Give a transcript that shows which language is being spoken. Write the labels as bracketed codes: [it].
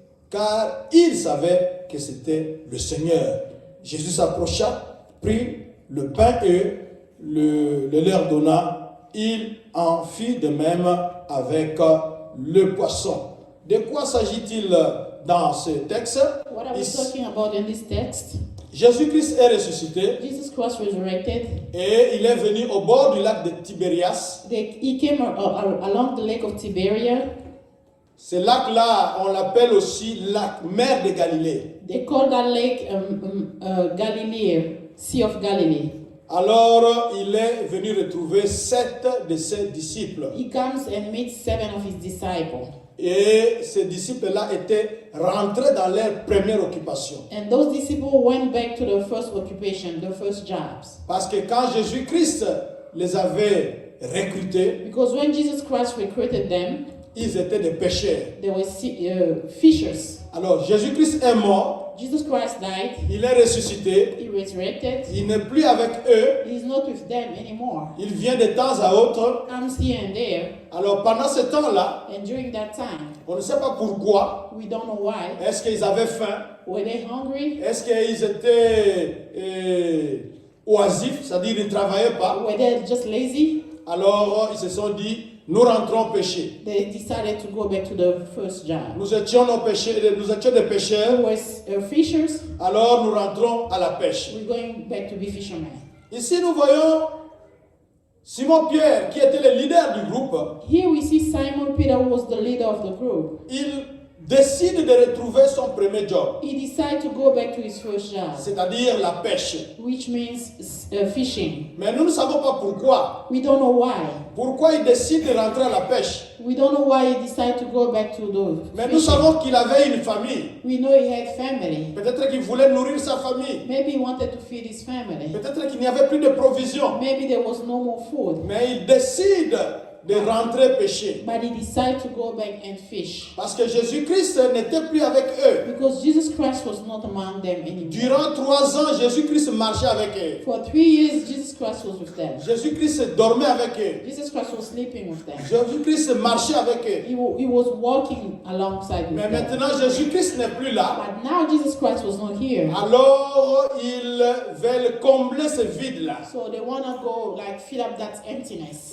[fr] Car il savait que c'était le Seigneur. Jésus s'approcha, prit le pain et le leur donna. Il en fit de même avec le poisson. De quoi s'agit-il dans ce texte? [en] What are we talking about in this text? [fr] Jésus-Christ est ressuscité [en] Jesus Christ resurrected. [fr] et il est venu au bord du lac de Tibérias. [en] He came along the lake of Tiberias. [fr] Ce lac-là, on l'appelle aussi lac, mer de Galilée. [en] They call that lake Galilee, Sea of Galilee. [fr] Alors, il est venu retrouver 7 de ses disciples. [en] He comes and meets 7 of his disciples. [fr] Et ces disciples-là étaient rentrés dans leur première occupation. [en] And those disciples went back to their first occupation, their first jobs. [fr] Parce que quand Jésus-Christ les avait recrutés, [en] Because when Jesus Christ recruited them, [fr] ils étaient des pêcheurs. [en] they were fishers. [fr] Alors, Jésus-Christ est mort, [en] Jesus Christ died. [fr] il est ressuscité, [en] He resurrected. [fr] il n'est plus avec eux, [en] He's not with them anymore. [fr] il vient de temps à autre. [en] Comes here and there. [fr] Alors, pendant ce temps-là, [en] And during that time, [fr] on ne sait pas pourquoi, [en] we don't know why. [fr] est-ce qu'ils avaient faim, [en] Were they hungry? [fr] est-ce qu'ils étaient oisifs, c'est-à-dire ils ne travaillaient pas. [en] Were they just lazy? [fr] Alors, ils se sont dit, nous rentrons pêcher. [en] They decided to go back to the first job. [fr] Nous étions des pêcheurs, [en] We were fishers. [fr] alors nous rentrons à la pêche. [en] We're going back to be fishermen. [fr] Ici, nous voyons Simon-Pierre, qui était le leader du groupe. [en] Here we see Simon Peter was the leader of the group. [fr] Il décide de retrouver son premier job, [en] He decided to go back to his first job, [fr] c'est-à-dire la pêche. [en] which means fishing. [fr] Mais nous ne savons pas pourquoi. [en] We don't know why. [fr] Pourquoi il décide de rentrer à la pêche. [en] We don't know why he decided to go back to the [fr] Mais nous [en] fishing. [fr] savons qu'il avait une famille. [en] We know he had family. [fr] Peut-être qu'il voulait nourrir sa famille. [en] Maybe he wanted to feed his family. [fr] Peut-être qu'il n'y avait plus de provisions. [en] Maybe there was no more food. [fr] Mais il décide de rentrer pêcher. [en] but he decided to go back and fish. [fr] Parce que Jésus-Christ n'était plus avec eux. [en] Because Jesus Christ was not among them anymore. [fr] Durant 3 ans, Jésus-Christ marchait avec eux. [en] For 3 years, Jesus Christ was with them. [fr] Jésus-Christ dormait avec eux. [en] Jesus Christ was sleeping with them. [fr] Jésus-Christ marchait avec eux. [en] He was walking alongside with [fr] Mais [en] them. [fr] maintenant, Jésus-Christ n'est plus là. [en] But now Jesus Christ was not here. [fr] Alors, ils veulent combler ce vide-là. [en] So they want to go like fill up that emptiness.